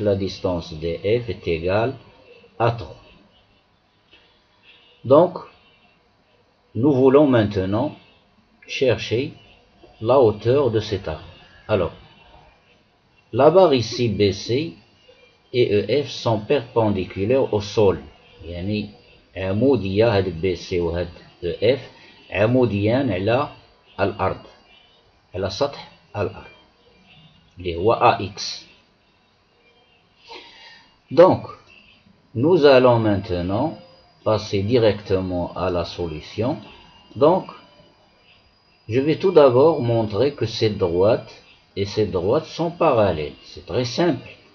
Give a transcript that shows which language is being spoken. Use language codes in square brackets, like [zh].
[fr] La distance DF est égale à 3. Donc, nous voulons maintenant chercher la hauteur de cet arbre. Alors, la barre ici BC et EF sont perpendiculaires au sol. [ar] يعني عمودية هاد BC وهاد EF عموديان على الأرض، على سطح الأرض اللي هو AX. [fr] Donc, nous allons maintenant passer directement à la solution. Donc, je vais tout d'abord montrer que cette droite et cette droite sont parallèles. C'est très simple.